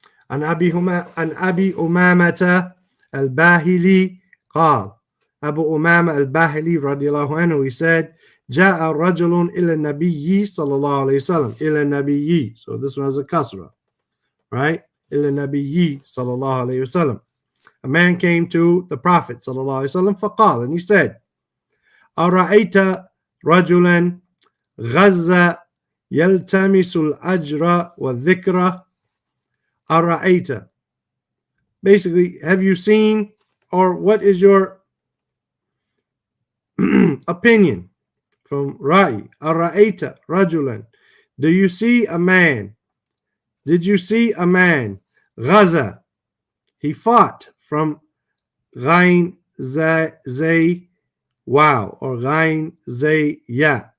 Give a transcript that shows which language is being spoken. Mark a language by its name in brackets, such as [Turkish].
[English] An Abi Umamata al-Bahili قال, Abu Umama al-Bahili radiallahu anhu, he said, [Arabic] جاء رجل إلى النبي صلى الله عليه وسلم. إلى النبي, [English] so this one has a kasra, right? [Arabic] إلى النبي صلى الله عليه وسلم. [English] A man came to the Prophet [Arabic] صلى الله عليه وسلم فقال, [English] and he said, [Arabic] أرأيت رجلا غزة يلتمس الأجر والذكر. [English] أرأيت, basically, have you seen, or what is your opinion from Ra'i. Ara'aita rajulan. Do you see a man? Did you see a man? Ghaza. He fought, from Ghain Zay Wow, or Ghain Zay Ya.